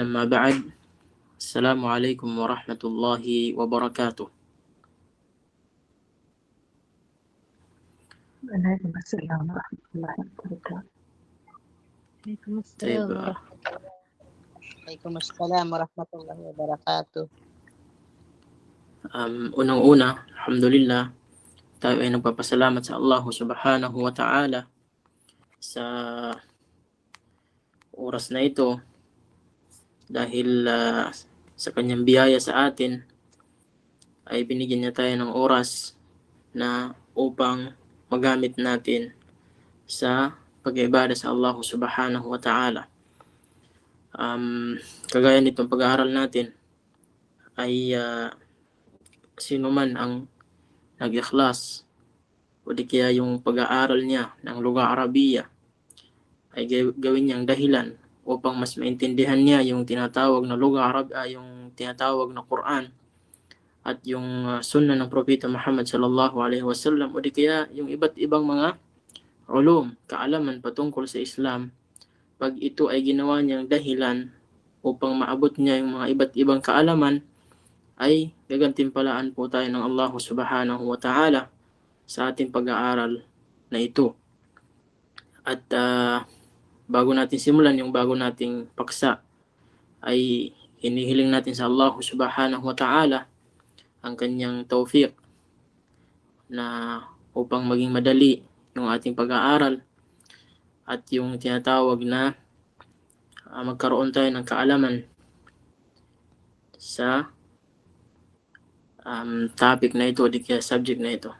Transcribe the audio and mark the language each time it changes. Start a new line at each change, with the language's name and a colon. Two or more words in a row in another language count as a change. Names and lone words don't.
Arabic: أما بعد، السلام عليكم ورحمة الله وبركاته. عليكم السلام ورحمة الله وبركاته. عليكم طيب، السلام ورحمة الله. عليكم السلام ورحمة الله وبركاته.
Filipino: unang-una, alhamdulillah, tayo ay nagpapasalamat sa Allah
Arabic: سبحانه وتعالى
Filipino: sa oras na ito dahil sa kanyang biyaya sa atin ay binigyan niya tayo ng oras na upang magamit natin sa pag-iibada sa Allah
Arabic: سبحانه وتعالى.
Filipino: Kagaya nitong pag-aaral natin ay sino man ang nag-ikhlas o di kaya yung pag-aaral niya ng
Arabic: لغة عربية
Filipino: ay gawin niyang dahilan upang mas maintindihan niya yung tinatawag na Lugha yung tinatawag na Quran at yung sunnah ng Propeta Muhammad
Arabic: صلى الله عليه وسلم
Filipino: o di kaya yung iba't ibang mga ulum, kaalaman patungkol sa Islam. Pag ito ay ginawa niyang dahilan upang maabot niya yung mga iba't ibang kaalaman, ay gagantimpalaan po tayo ng Allah
Arabic: سبحانه وتعالى
Filipino: sa ating pag-aaral na ito. At bago natin simulan yung bago nating paksa, ay hinihiling natin sa Allah
Arabic: سبحانه وتعالى
Filipino: ang kanyang tawfiq na upang maging madali yung ating pag-aaral at yung tinatawag na magkaroon tayo ng kaalaman sa topic na ito, di kaya subject na ito.